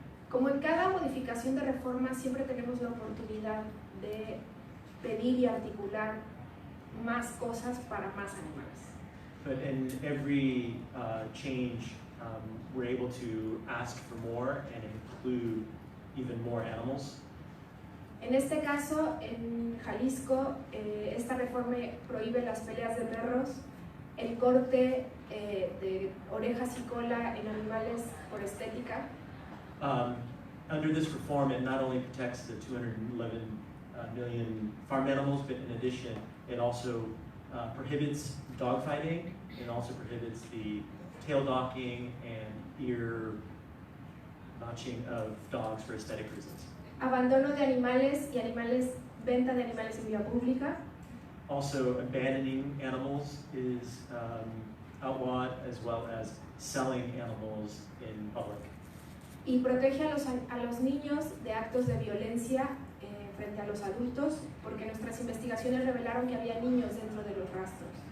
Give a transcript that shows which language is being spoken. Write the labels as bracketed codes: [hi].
[es] Como en cada modificación de reforma, siempre tenemos la oportunidad de pedir y articular más cosas para más animales. [en] But in every change, we're able to ask for more and include even more animals. [es] En este caso, en Jalisco, esta reforma prohíbe las peleas de perros, el corte de orejas y cola en animales por estética. [en] Under this reform, it not only protects the 211 million farm animals, but in addition, it also prohibits dogfighting. It also prohibits the tail docking and ear notching of dogs for aesthetic reasons. [es] Abandono de animales y venta de animales en vía pública. [en] Also, abandoning animals is outlawed, as well as selling animals in public. [es] Y protege a los niños de actos de violencia frente a los adultos, porque nuestras investigaciones revelaron que había niños dentro de los rastros.